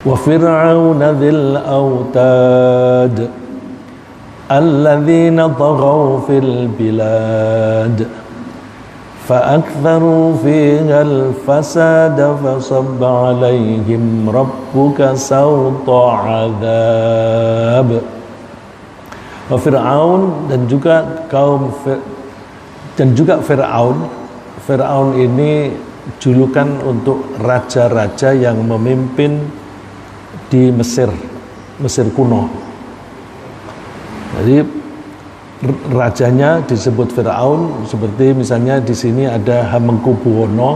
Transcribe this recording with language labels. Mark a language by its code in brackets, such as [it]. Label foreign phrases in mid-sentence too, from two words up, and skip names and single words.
[ar] وفرعون ذي الأوتاد الذين طغوا في البلاد فأكثروا فيها الفساد فصب عليهم ربك سوط عذاب. [id] Fir'aun dan juga Fir'aun. Fir'aun ini julukan untuk raja-raja yang memimpin di Mesir kuno. Jadi rajanya disebut Fir'aun, seperti misalnya di sini ada Hamengkubuwono.